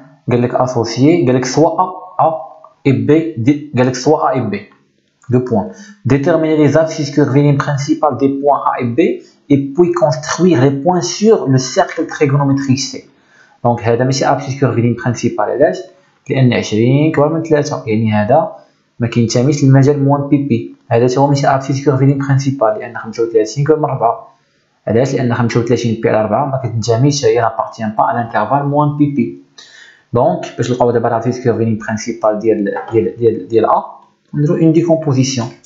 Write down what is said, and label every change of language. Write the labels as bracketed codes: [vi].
[fr] قال لك associé, قال لك soit A et B, قال لك soit A et B. Deux points. Déterminer les axes curviligne principales des points A et B et puis construire les points sur le cercle trigonométrique C. [ar] Donc هذا ماشي axis curviligne principal علاش؟ لأن 20 كبر من 3 يعني هذا ما كينتميش للمجال موان بي بي. هذا هو ماشي axis curviligne principal لأن 35 كبر من 4. علاش؟ لأن 35 بي على 4 ما كتنتميش هي n'appartient pas à l'intervalle موان بي بي. Donc, باش نلقاو دابا l'axis curviligne principal ديال A, نديرو une décomposition.